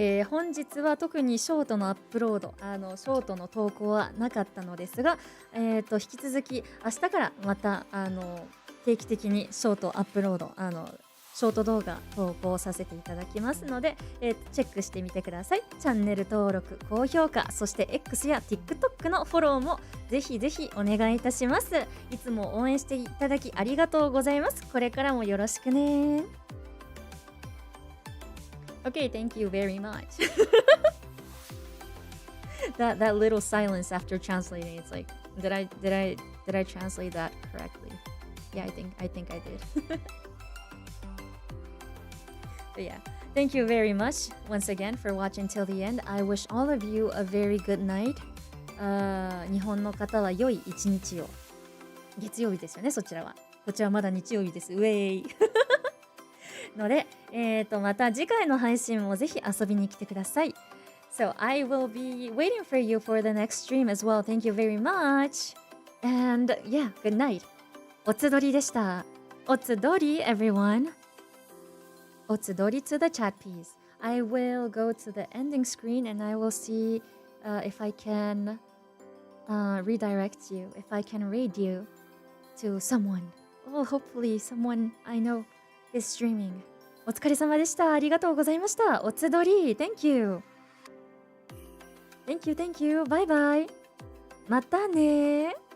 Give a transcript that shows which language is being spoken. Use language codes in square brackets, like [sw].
[ja] 本日は特にショートのアップロード、ショートの投稿はなかったのですが、引き続き明日からまた定期的にショートアップロード、ショート動画投稿させていただきますので、チェックしてみてください。チャンネル登録、高評価、そして X や TikTok のフォローもぜひぜひお願いいたします。いつも応援していただきありがとうございます。これからもよろしくね。 [en] Okay, thank you very much. that little silence after translating, it's like, did I translate that correctly? Yeah, I think I did. But yeah, thank you very much once again for watching till the end. I wish all of you a very good night. [ja] 日本の方は良い一日を。月曜日ですよね、そちらは。こちらはまだ日曜日です。ウェイので、また次回の配信もぜひ遊びに来てください。 [en] So I will be waiting for you for the next stream as well. Thank you very much. And yeah, good night. [ja] おつどりでした。 [en] おつどり everyone.Otsudori to the chat piece. I will go to the ending screen and I will see if I can redirect you, if I can raid you to someone. Oh, hopefully someone I know is streaming. [ja] お疲れ様でした。ありがとうございました。 [en] おつどり Thank you. Thank you. Bye bye. [ja] またね